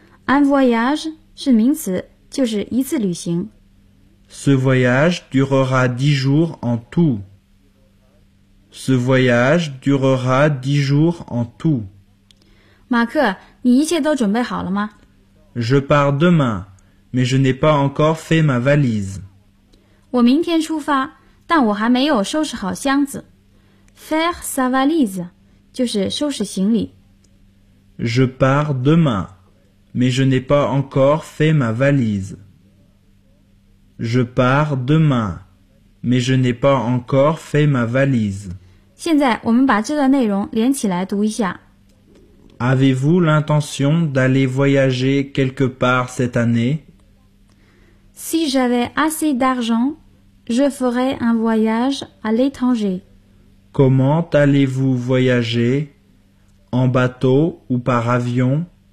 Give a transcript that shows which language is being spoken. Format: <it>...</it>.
<fr>Un voyage</fr> <zh>是名词，就是一次旅行。</zh> <fr>Ce voyage durera 10 jours en tout. Ce voyage durera 10 jours en tout.</fr> <zh>马克，你一切都准备好了吗？</zh> <fr>Je pars demain, mais je n'ai pas encore fait ma valise.</fr> <zh>我明天出发，但我还没有收拾好箱子。</zh> <fr>Faire sa valise,</fr> <zh>就是收拾行李。</zh> <fr>Je pars demain, mais je n'ai pas encore fait ma valise. Je pars demain. Mais je n'ai pas encore fait ma valise.</fr> <zh>现在我们把这段内容连起来读一下。</zh> <fr>Avez-vous l'intention d'aller voyager quelque part cette année? Si j'avais assez d'argent, je ferais un voyage à l'étranger. Comment allez-vous voyager? En bateau ou par avion?</fr>